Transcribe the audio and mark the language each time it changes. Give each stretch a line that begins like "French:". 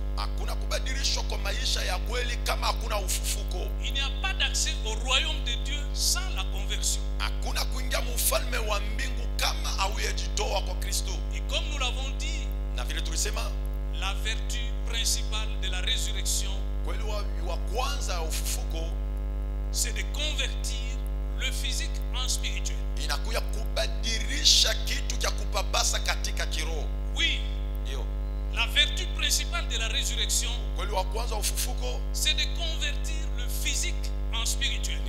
Swahili: Hakuna kubadilishwa kwa maisha ya kweli kama hakuna ufufuko.
French: Il n'y a pas d'accès au royaume de Dieu sans la conversion.
Swahili: Hakuna kuingia mfalme wa mbingu kama haujajitoa kwa Kristo.
French: Et comme nous l'avons dit,
Swahili: na vile tulisema,
French: la vertu principale de la résurrection,
Swahili: kweli wa kwanza ya ufufuko,
French: c'est de convertir le physique en spirituel.
Swahili: Inakuya kubadilisha kitu cha kupapasa katika kiroho.
French: Oui.
Swahili: Ndio.
French: La vertu principale de la résurrection,
Swahili: kweli wa kwanza ufufuko,
French: c'est de convertir le physique en spirituel.